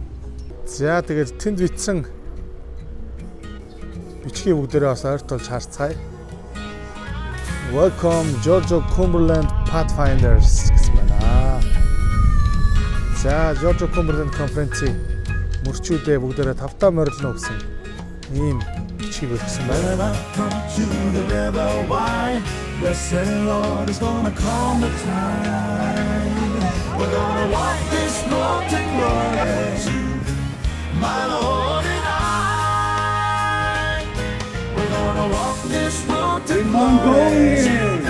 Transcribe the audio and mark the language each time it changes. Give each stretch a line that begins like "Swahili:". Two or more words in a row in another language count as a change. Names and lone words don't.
Mongolian: За тэгээд тэнд битсэн бичгийг бүгдээрээ бас ойртуулж харцгаая. Welcome Georgia Cumberland Pathfinders гэсэн байна. За Georgia Cumberland конференцийн мөрчүүдээ бүгдээрээ тавтаа морилно гэсэн ийм бичгийг өгсөн байна.
English: When I come to the river wide, the Lord is gonna calm the tide. We're gonna walk this road to glory, my Lord and I. We're gonna walk this road to glory.